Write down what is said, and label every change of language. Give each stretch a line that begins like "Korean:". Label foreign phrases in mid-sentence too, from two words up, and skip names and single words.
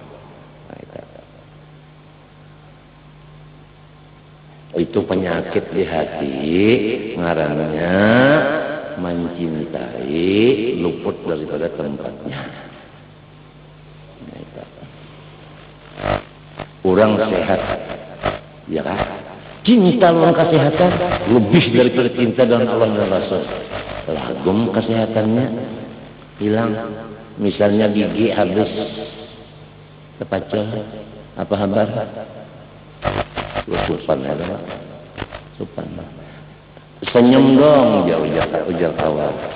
Indonesian: Itu penyakit di hati, ngarannya mencintai luput daripada tempatnya. Orang sehat, ya kan? Cinta lawan kesehatan lebih daripada cinta dengan Allah dan Rasul. Lagum kesehatannya hilang. Misalnya gigi habis terpacul, apa kabar?
Banjar: Supan ada, supan.
Indonesian: Senyum dong, ujar kawan.